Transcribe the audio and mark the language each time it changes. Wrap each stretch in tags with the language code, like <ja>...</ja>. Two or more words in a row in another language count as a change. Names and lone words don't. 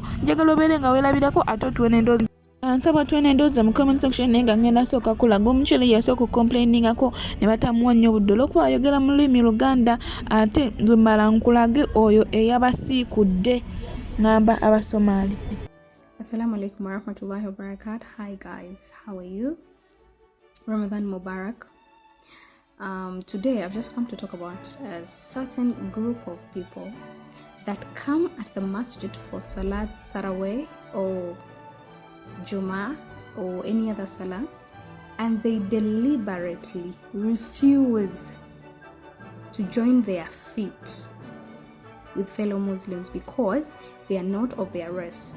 <lg>Njagala obeere nga weerabirako ate otuwe n'endoozi. Ansaba tuwene endoozi mu</lg> <en>comment section</en> <lg>naye nga ngenda sooka kulaga omukyala yasooka okukomplainingako ne batamuwa nnyo budde olw'okuba ayogera mu lulimi Luganda ate lwe mmala nkulage oyo eyabasiikudde ngamba Abasomali.</lg> <ar>السلام عليكم ورحمة الله وبركاته.</ar> <en>Hi guys, how are you?</en> <ar>رمضان مبارك.</ar> <en>Today I've just come to talk about a certain group of people that come at the masjid for</en> <ar>صلاة التراويح</ar> <en>or Juma or any other Salah, and they deliberately refuse to join their feet with fellow Muslims because they are not of their race.</en>